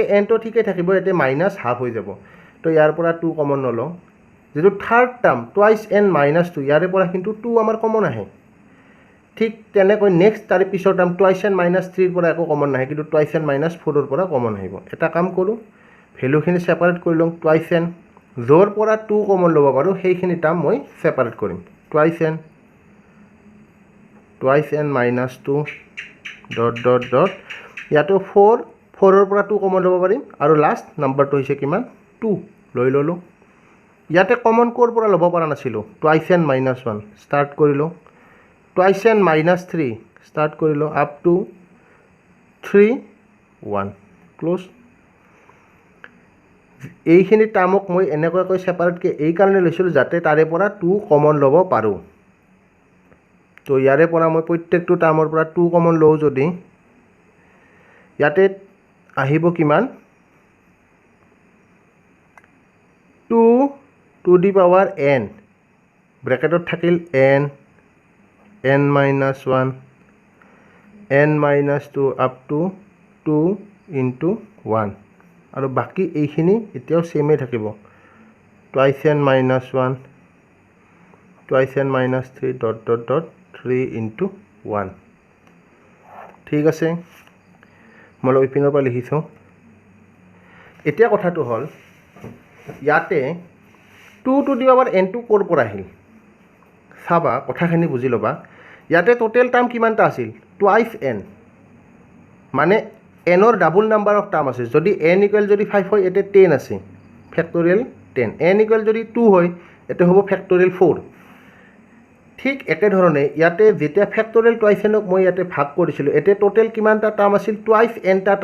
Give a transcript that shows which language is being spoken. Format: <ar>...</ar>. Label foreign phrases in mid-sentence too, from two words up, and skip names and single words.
<as>n টো ঠিকই থাকিব ইয়াতে</as> <en>minus half</en> <as>হৈ যাব তো ইয়াৰ পৰা 2 কমন নলো যেটো</as> <en>third term twice n minus 2</en> <as>ইয়াৰে পৰা কিন্তু 2 আমাৰ কমন আহে ঠিক তেনেকৈ নেক্সট তাৰে পিছৰ টার্ম</as> <en>twice n minus 3</en> <as>ৰ পৰা একো কমন নাহে কিন্তু</as> <en>twice n minus 4</en> <as>ৰ পৰা কমন আহিব এটা কাম কৰো ভ্যালুখিনি সেপাৰেট কৰি লম</as> <en>twice n</en> <as>জৰ পৰা 2 কমন ল'ব পাৰো সেইখিনি টার্ম মই সেপাৰেট কৰিম</as> <en>twice n minus 2 dot dot</en> <as>dot ইয়াতো 4 ৰ পৰা 2 কমন ল'ব পাৰিম আৰু লাষ্ট নাম্বাৰটো হৈছে কিমান 2 লৈ ললো ইয়াতে কমন কোৰ পৰা ল'ব পৰা নাছিলো</as> <en>twice n minus 1</en> <as>স্টাৰ্ট কৰিলো</as> <en>twice n minus 3</en> <as>স্টাৰ্ট কৰিলো</as> <en>up to 3 1 close</en> <as>এইখিনি টাৰ্মক মই এনেকৈ সেপাৰেট কে এই কাৰণে লৈছিলো যাতে তাৰে পৰা 2 কমন ল'ব পাৰো তো ইয়াৰে পৰা মই প্ৰত্যেকটো টাৰ্মৰ পৰা 2 কমন লও যদি ইয়াতে আহিব কিমান</as> <en>2 to the power n</en> <as>ব্ৰেকেটত থাকিল</as> <en>n minus 1 n minus 2 up to 2 into 1</en> <as>আৰু বাকি এইখিনি এতিয়াও সেমে থাকিব</as> <en>twice n minus 1 twice n minus 3 dot dot dot 3 into 1</en> <as>ঠিক আছে মই ইপিনৰ পৰা লিখিছো এতিয়া কথাটো হল ইয়াতে</as> <en>2 to the power n</en> <as>টো ক'ৰ পৰা আহিল চাবা কথাখিনি বুজি ল'বা ইয়াতে</as> <en>total term</en> <as>কিমানটা আছিল</as> <en>twice n</en> <as>মানে n ৰ</as> <en>double number of term</en> <as>আছে যদি</as> <en>n equal</en> <as>যদি 5 হয় এতে 10 আছে ফেক্টৰিয়েল 10</as> <en>n equal</en> <as>যদি 2 হয় এতে হ'ব ফেক্টৰিয়েল 4 ঠিক একেধৰণে ইয়াতে যেতিয়া</as> <en>factorial twice</en> <as>nক মই ইয়াতে ভাগ কৰিছিলোঁ এতে টোটেল কিমানটা টাৰ্ম আছিল</as> <en>twice n</en> <as>টা</as>